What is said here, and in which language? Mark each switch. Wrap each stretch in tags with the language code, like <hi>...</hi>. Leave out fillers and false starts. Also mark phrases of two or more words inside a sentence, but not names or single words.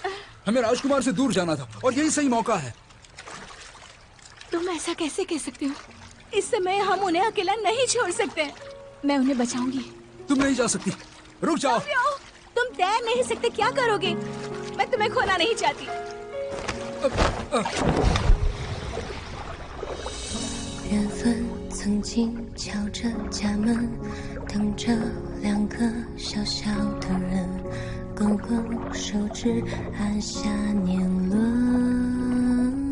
<hi>हमें राजकुमार से दूर जाना था और यही सही मौका है। तुम ऐसा कैसे कह सकते हो? इस समय हम उन्हें अकेला नहीं छोड़ सकते। मैं उन्हें बचाऊंगी। तुम नहीं जा सकती, रुक जाओ। तुम तैर नहीं सकते, क्या करोगे? मैं तुम्हें खोना नहीं चाहती।</hi> <zh>缘分曾经敲着家门，等着两个小小的人，勾勾手指按下年轮。</zh>